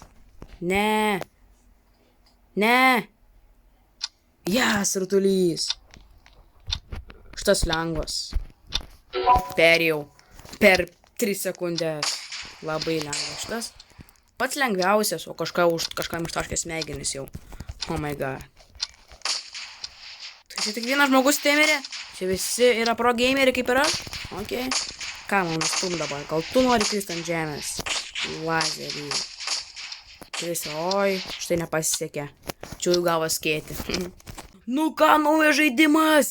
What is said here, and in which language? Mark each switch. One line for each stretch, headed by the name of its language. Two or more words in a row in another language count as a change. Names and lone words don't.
Lithuanian: Ne. Jas, rutulys. Šitas lengvas. Perėjau. Per 3 sekundės. Labai lengvas šitas. Pats lengviausias, o kažkam ištaškė smegenis jau.
English: Oh my god.
Lithuanian: Tai čia tik vienas žmogus temerė. Čia visi yra pro gameriai kaip ir aš. Ok. Ką man stum dabar? Gal tu nori kristi ant žemės? Lazerį. Krisi, oi, štai nepasisekė. Čia jau gavo skėti. Nu ką, naujas žaidimas?